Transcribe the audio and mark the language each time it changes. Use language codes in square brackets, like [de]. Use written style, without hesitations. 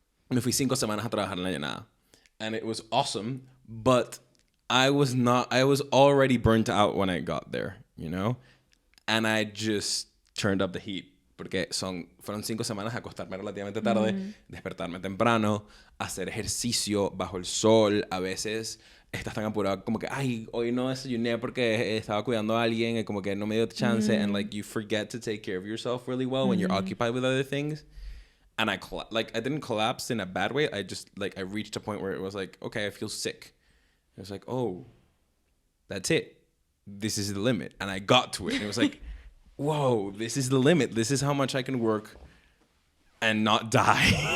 [es] Me fui 5 semanas a trabajar en la Llanada. [en] And it was awesome, but I was already burnt out when I got there, you know? And I just turned up the heat. [es] Porque fueron 5 semanas a acostarme relativamente tarde, despertarme temprano, hacer ejercicio bajo el sol, a veces... Estás tan apurado como que, ay, hoy no desayuné porque estaba cuidando a alguien y como que no me dio chance. [en] And like you forget to take care of yourself really well when you're occupied with other things. And I didn't collapse in a bad way. I just I reached a point where it was like, okay, I feel sick. It was like, oh, that's it. This is the limit. And I got to it. And it was like, whoa, this is the limit. This is how much I can work and not die.